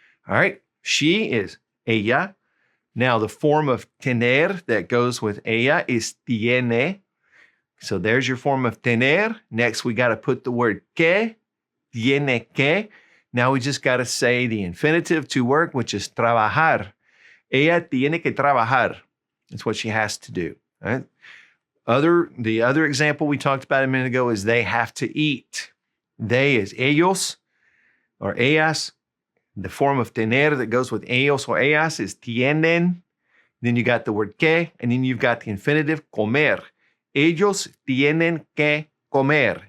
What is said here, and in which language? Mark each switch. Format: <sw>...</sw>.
<en>All right, she is ella. Now, the form of tener that goes with ella is tiene. So there's your form of tener. Next, we got to put the word que,</en> <es>tiene que.</es> <en>Now we just got to say the infinitive to work, which is trabajar.</en> <es>Ella tiene que trabajar.</es> <en>That's what she has to do. All right. The other example we talked about a minute ago is they have to eat. They is ellos or ellas. The form of tener that goes with ellos or ellas is tienen. Then you got the word que, and then you've got the infinitive comer.</en> <es>Ellos tienen que comer.</es>